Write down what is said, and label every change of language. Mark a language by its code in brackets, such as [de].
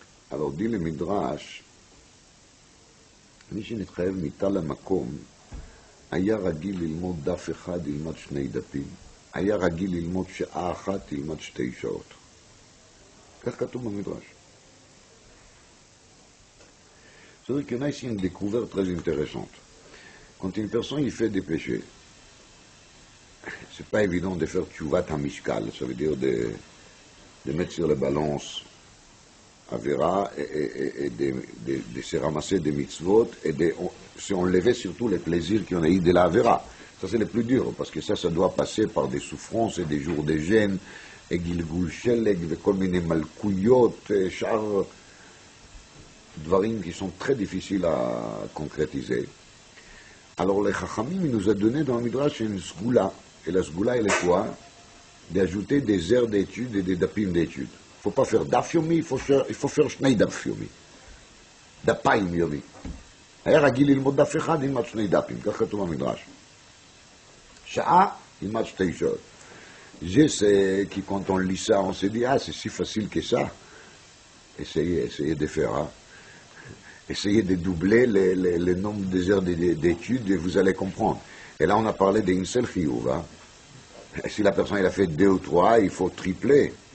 [fr] Alors dit le Midrash, [he] מי שנתחייב מיטה למקום היה רגיל ללמוד דף אחד, ילמד שני דפים. היה רגיל ללמוד שעה אחת, ילמד 2 שעות. כך כתוב במדרש. [fr] C'est-à-dire qu'il y en a ici une découverte très intéressante. Quand une personne il fait des péchés, c'est pas évident de faire tchouvat hamishkal, ça veut dire de mettre sur la balance Avera et de se ramasser des mitzvot et de se enlever surtout les plaisirs qu'on a eu de la Avera. Ça c'est le plus dur, parce que ça doit passer par des souffrances et des jours de gêne, et gilgul sheleg, et kol mine malkouyot, et char dvarim qui sont très difficiles à concrétiser. Alors les Chachamim nous a donné dans le Midrash une sgoula, et la sgoula elle est quoi? D'ajouter des heures d'études et des dapim d'études. Il ne faut pas faire daf yomi, il faut faire shnei daf yomi. [he] דפיים יומי. היה רגיל ללמוד דף אחד, ילמד 2 דפים, כך כתוב במדרש. שעה, ילמד 2 שעות. [fr] Je sais que quand on lit ça, on se dit, ah, c'est si facile que ça. Essayez de faire, hein. Essayez de doubler le nombre des heures d'études et vous allez comprendre. Et là, on a parlé d'une seule chiyuv, hein. Si la personne elle a fait 2 ou 3, il faut tripler.